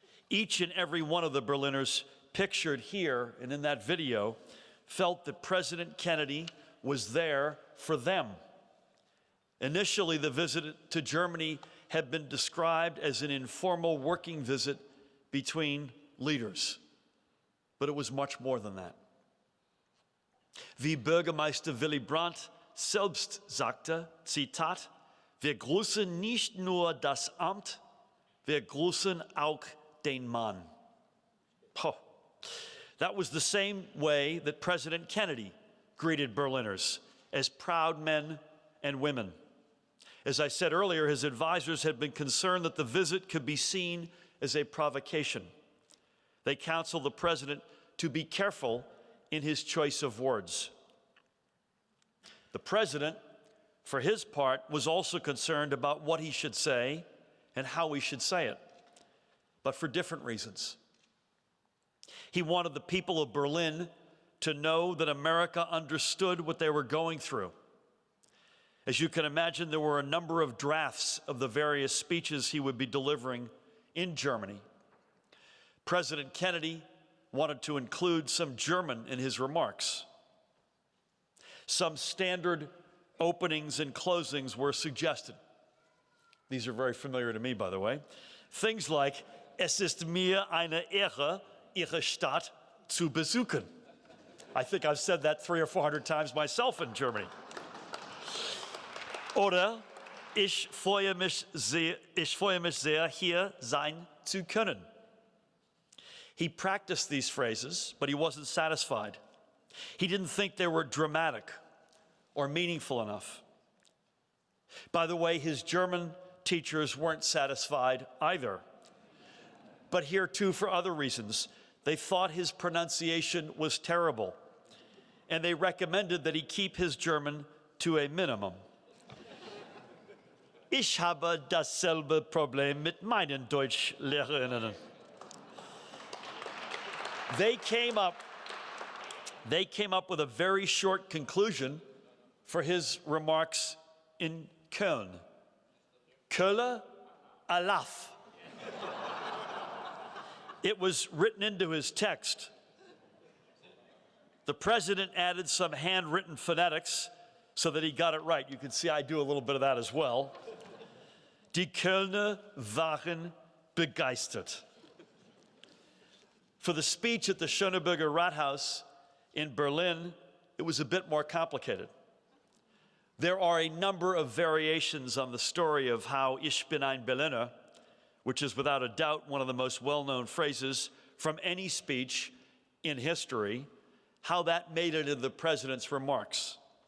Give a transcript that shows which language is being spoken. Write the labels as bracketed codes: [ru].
[en] Each and every one of the Berliners pictured here and in that video felt that President Kennedy was there for them. Initially, the visit to Germany had been described as an informal working visit between leaders, but it was much more than that. [de] Wie Bürgermeister Willy Brandt selbst sagte, Zitat, wir grüßen nicht nur das Amt, wir grüßen auch den Mann. [en] Oh. That was the same way that President Kennedy greeted Berliners, as proud men and women. As I said earlier, his advisors had been concerned that the visit could be seen as a provocation. They counseled the president to be careful in his choice of words. The president, for his part, was also concerned about what he should say and how he should say it, but for different reasons. He wanted the people of Berlin to know that America understood what they were going through. As you can imagine, there were a number of drafts of the various speeches he would be delivering in Germany. President Kennedy wanted to include some German in his remarks. Some standard openings and closings were suggested. These are very familiar to me, by the way. Things like, [de] "Es ist mir eine Ehre, Ihre Stadt zu besuchen." [en] I think I've said that 300 or 400 times myself in Germany. [de] Oder, ich freue mich sehr, hier sein zu können. [en] He practiced these phrases, but he wasn't satisfied. He didn't think they were dramatic or meaningful enough. By the way, his German teachers weren't satisfied either. But here too, for other reasons. They thought his pronunciation was terrible, and they recommended that he keep his German to a minimum. [de] Ich habe dasselbe Problem mit meinen Deutschlehrerinnen. [en] They came up with a very short conclusion for his remarks in Köln. [ksh] Kölle alaf. [en] It was written into his text. The president added some handwritten phonetics so that he got it right. You can see I do a little bit of that as well. [de] Die Kölner waren begeistert. [en] For the speech at the Schöneberger Rathaus in Berlin, it was a bit more complicated. There are a number of variations on the story of how [de] Ich bin ein Berliner, [en] which is without a doubt one of the most well-known phrases from any speech in history, how that made it into the president's remarks.